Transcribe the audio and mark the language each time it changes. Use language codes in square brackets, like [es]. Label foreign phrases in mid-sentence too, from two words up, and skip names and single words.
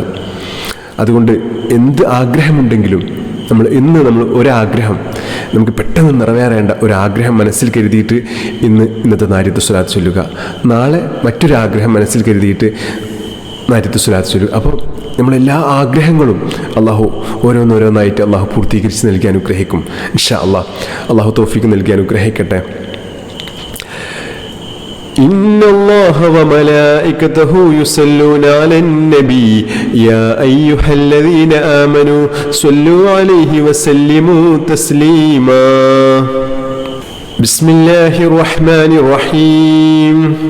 [ml] അതുകൊണ്ട് എന്ത് ആഗ്രഹമുണ്ടെങ്കിലും നമ്മൾ ഒരാഗ്രഹം നമുക്ക് പെട്ടെന്ന് നിറവേറേണ്ട ഒരാഗ്രഹം മനസ്സിൽ കരുതിയിട്ട് ഇന്നത്തെ നാരിയത്ത് സ്വലാത്ത് ചൊല്ലുക. നാളെ മറ്റൊരാഗ്രഹം മനസ്സിൽ കരുതിയിട്ട് നാരിയത്ത് സ്വലാത്ത് ചൊല്ലുക. അപ്പോൾ നമ്മളെല്ലാ ആഗ്രഹങ്ങളും അള്ളാഹു ഓരോന്നോരോന്നായിട്ട് അള്ളാഹു പൂർത്തീകരിച്ച് നൽകി അനുഗ്രഹിക്കും. [ar] إن شاء الله [ml] തൗഫീഖ് നൽകി അനുഗ്രഹിക്കട്ടെ. [ar] إن الله وملائكته يصلون على النبي يا أيها الذين آمنوا صلوا عليه وسلموا تسليما. بسم الله الرحمن الرحيم.